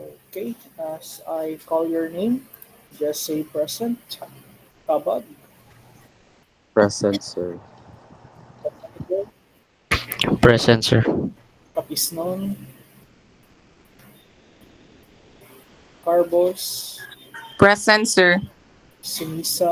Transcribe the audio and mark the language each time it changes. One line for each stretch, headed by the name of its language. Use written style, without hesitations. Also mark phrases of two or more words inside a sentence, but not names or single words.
English: Okay, as I call your name, just say present. Kabag, Present, sir. Kapatigo, Present, sir. Kapisnon, Carbos, Present, sir. Sinisa,